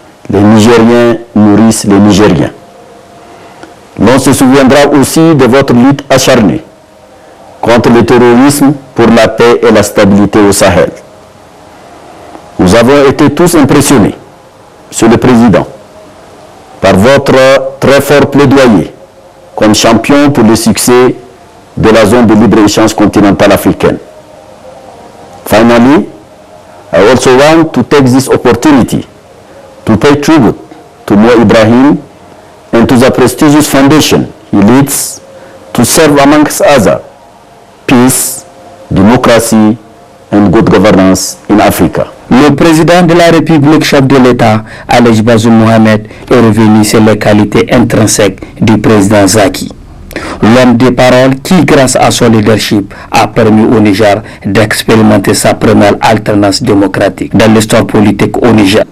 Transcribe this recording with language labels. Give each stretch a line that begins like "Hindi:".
French: Les Nigériens nourrissent les Nigériens. L'on se souviendra aussi de votre lutte acharnée contre le terrorisme pour la paix et la stabilité au Sahel. Nous avons été tous impressionnés, Monsieur le Président, par votre très fort plaidoyer comme champion pour le succès de la zone de libre-échange continentale africaine.
English: Finally, I also want to take this opportunity to pay tribute to Mo Ibrahim and to the prestigious foundation he leads to serve amongst others peace, democracy and good governance in Africa.
French: Le président de la République, chef de l'État, El Hadj Bazoum Mohamed, est revenu sur les qualités intrinsèques du président Zaki. L'homme de parole qui, grâce à son leadership, a permis au Niger d'expérimenter sa première alternance démocratique dans l'histoire politique au Niger.